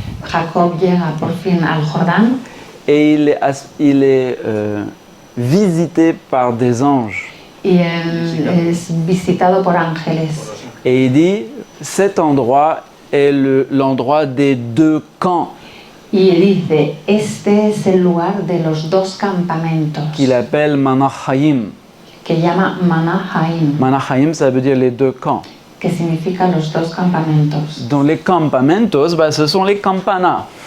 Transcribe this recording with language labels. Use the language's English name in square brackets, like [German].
[Spanish] Jacob llega por fin al Jordán [French] et il est visité par des anges. [Spanish] y es visitado por ángeles. [French] Et il dit, cet endroit est l'endroit des 2 camps [Spanish] Y dice, este es el lugar de los dos campamentos, [French] qu'il appelle Manahaim. [Spanish] que llama Manahaim, [French] Manahaim, ça veut dire les 2 camps. [Spanish] que significa los dos campamentos. [French] Donc les campamentos, ce sont les campana.